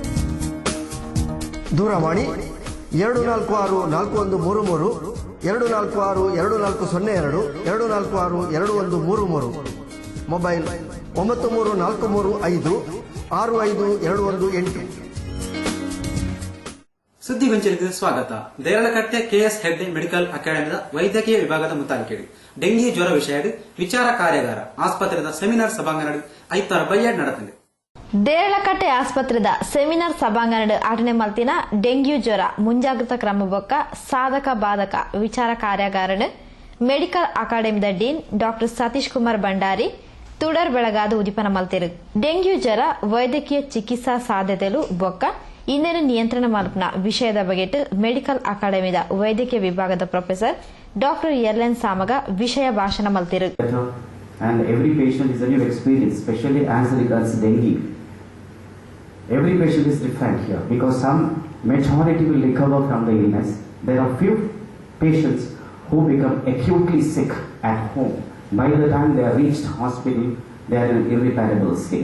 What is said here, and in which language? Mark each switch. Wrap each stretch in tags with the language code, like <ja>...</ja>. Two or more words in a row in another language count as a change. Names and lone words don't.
<kn>ದೂರವಾಣಿ 246413 246240 246213. ಮೊಬೈಲ್ 9343565218. ಸುದ್ದಿಗೊಂಚಲಿಗೆ ಸ್ವಾಗತ.</kn> <tcy>ದೇರಳಕಟ್ಟೆ ಕೆಎಸ್ ಹೆಗ್ಡೆ ಮೆಡಿಕಲ್ ಅಕಾಡೆಮಿದ ವೈದ್ಯಕೀಯ ವಿಭಾಗದ ಮುತಾಲಿಕೆಡು ಡೆಂಗಿ ಜ್ವರ ವಿಷಯ ವಿಚಾರ ಕಾರ್ಯಾಗಾರ ಆಸ್ಪತ್ರೆದ ಸೆಮಿನಾರ್ ಸಭಾಂಗಣ 5 ಬೈಯಾಡ್ ನಡೆತಂದೆ. ದೇರಳಕಟ್ಟೆ ಆಸ್ಪತ್ರೆದ ಸೆಮಿನಾರ್ ಸಭಾಂಗಣ ಆಟನೆ ಮಲ್ತಿನ ಡೆಂಗ್ಯೂ ಜ್ವರ ಮುಂಜಾಗ್ರತಾ ಕ್ರಮ ಬೊಕ್ಕ ಸಾಧಕ ಬಾಧಕ ವಿಚಾರ ಕಾರ್ಯಾಗಾರನ ಮೆಡಿಕಲ್ ಅಕಾಡೆಮಿದ</tcy> <en>Dean Doctor</en> <tcy>ಸತೀಶ್ ಕುಮಾರ್ ಭಂಡಾರಿ ತುಡರ್ ಬೆಳಗಾದ ಉದಿಪನ ಮಲ್ತಿರು. ಡೆಂಗ್ಯೂ ಜ್ವರ ವೈದ್ಯಕೀಯ ಚಿಕಿತ್ಸಾ ಸಾಧ್ಯತೆಲು ಬೊಕ್ಕ ಇನ್ನೇನು ನಿಯಂತ್ರಣ ಮಲ್ಪನ ವಿಷಯದ ಬಗೆಟ್ ಮೆಡಿಕಲ್ ಅಕಾಡೆಮಿದ ವೈದ್ಯಕೀಯ ವಿಭಾಗದ</tcy> <en>Professor Doctor</en> <tcy>ಎಲ್.ಎನ್. ಸಾಮಗ ವಿಷಯ ಭಾಷಣ ಮಲ್ತಿರು.</tcy> <en>And every patient is a new experience, especially as regards dengue. Every patient is different here because some majority will recover from the illness. There are few patients who become acutely sick at home. By the time they are reached hospital, they are in an irreparable state.</en>